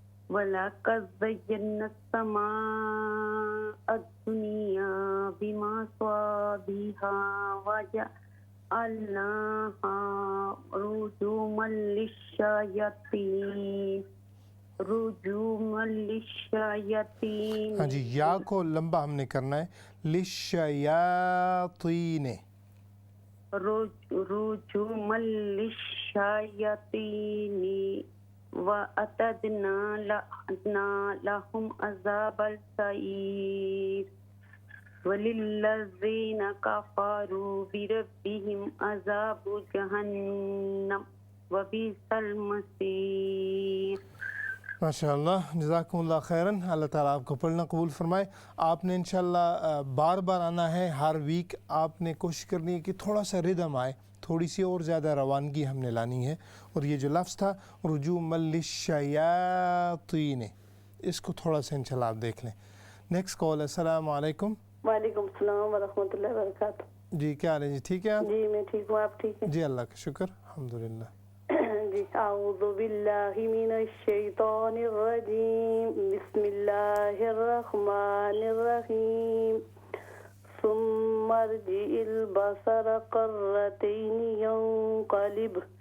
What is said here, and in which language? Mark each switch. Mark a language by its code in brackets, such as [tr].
[ar] ولقد زينا السماء الدنيا بمصابيح وجعلناها رجوما للشياطين. [ur] ہاں جی، یا کو لمبا ہم نے کرنا ہے. [ar] للشیاطین، رجوما للشياطين وأعتدنا لهم عذاب السعير وللذين كفروا بربهم عذاب جهنم وبئس المصير. [ur] ماشاء اللہ، جزاکم اللہ خیراً، اللہ تعالیٰ آپ کو پڑھنا قبول فرمائے۔ آپ نے انشاءاللہ بار بار آنا ہے، ہر ویک آپ نے کوشش کرنی ہے کہ تھوڑا سا ردم آئے، تھوڑی سی اور زیادہ روانگی ہم نے لانی ہے۔ اور یہ جو لفظ تھا رجوما للشیاطین، اس کو تھوڑا سا انشاءاللہ آپ دیکھ لیں۔ نیکسٹ کال، السلام علیکم۔ [ar] وعلیکم السلام ورحمۃ اللہ وبرکاتہ۔ [ur] جی کیا حال ہے جی، ٹھیک ہے آپ؟ جی میں ٹھیک ہوں، آپ ٹھیک ہیں؟ جی اللہ کا شکر، الحمدللہ۔ [ar] جی اعوذ باللہ من الشیطان الرجیم، بسم اللہ الرحمن الرحیم، ثم ارجع البصر قرتين ينقلب